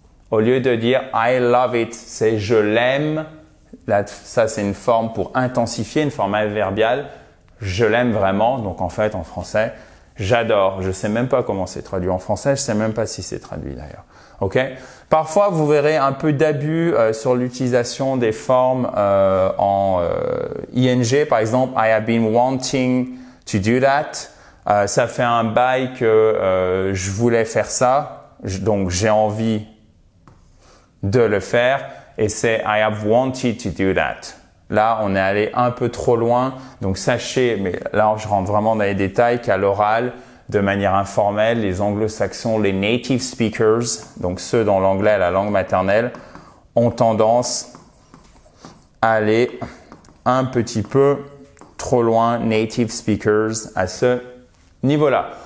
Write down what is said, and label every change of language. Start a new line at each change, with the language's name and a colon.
French: Au lieu de dire
English: I love it,
French: c'est je l'aime. Là, ça, c'est une forme pour intensifier, une forme adverbiale. Je l'aime vraiment. Donc, en fait, en français, j'adore. Je sais même pas comment c'est traduit en français. Je sais même pas si c'est traduit d'ailleurs. Ok? Parfois, vous verrez un peu d'abus sur l'utilisation des formes en ing. Par exemple,
English: I have been wanting to do that.
French: Ça fait un bail que je voulais faire ça. Donc, j'ai envie de le faire. Et c'est
English: I have wanted to do that.
French: Là, on est allé un peu trop loin. Donc, sachez, mais là, je rentre vraiment dans les détails, qu'à l'oral, de manière informelle, les anglo-saxons, les native speakers, donc ceux dont l'anglais est la langue maternelle, ont tendance à aller un petit peu trop loin, native speakers, à ce niveau-là.